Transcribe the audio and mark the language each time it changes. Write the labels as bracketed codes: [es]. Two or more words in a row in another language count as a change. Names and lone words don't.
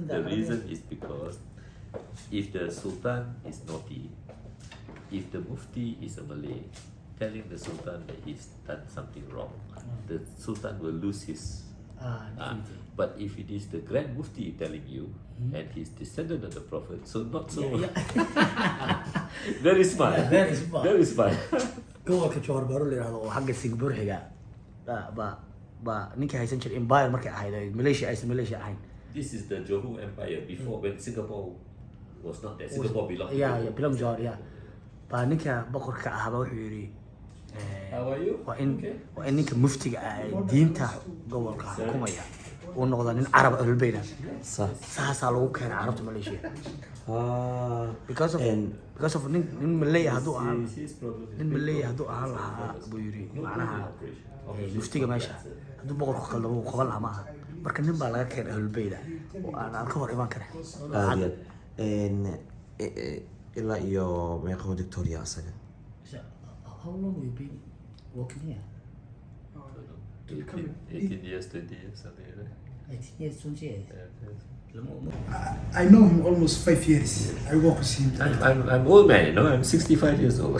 [en] The reason is because if the Sultan is naughty, if the Mufti is a Malay, telling the Sultan that he's done something wrong, the Sultan will lose his. definitely. But if it is the Grand Mufti telling you, and he's descendant of the Prophet, so not so. Very smart. Yeah, very smart. Very smart. [so] gobolka Johor Bahru la yiraahdo oo xagga Singapore xiga ba ninka haysan jiray empire markay ahayd Malaysia aysan Malaysia ahayn. [en] This is the Johor Empire before when Singapore was not there. Singapore belonged. Yeah, belong Johor, yeah. [so] Ba ninka boqorka ahaba wuxuu yiri [en] How are you? [so] waa in ninka muftiga ah ee diinta gobolka xukumaya uu noqdo nin Arab Ahlulbayna. Saasaa lagu keenay Carabta Malaysia. [en] Because of [so] nin Malay haduu ahaan lahaa buu yiri macnaha muftiga meesha haduu boqorku qaldamo uu qaban lahaa maaha. Marka nin baa laga keenay Ahlulbayna oo aan ka hor iman karin. ilaa iyo meeqa Victoria asaga. [en] How long have you been working here? 18 years, 20 years, something like that. 18 years, 20 years. I know him almost 5 years. I work with him. I'm old man, you know. I'm 65 years old.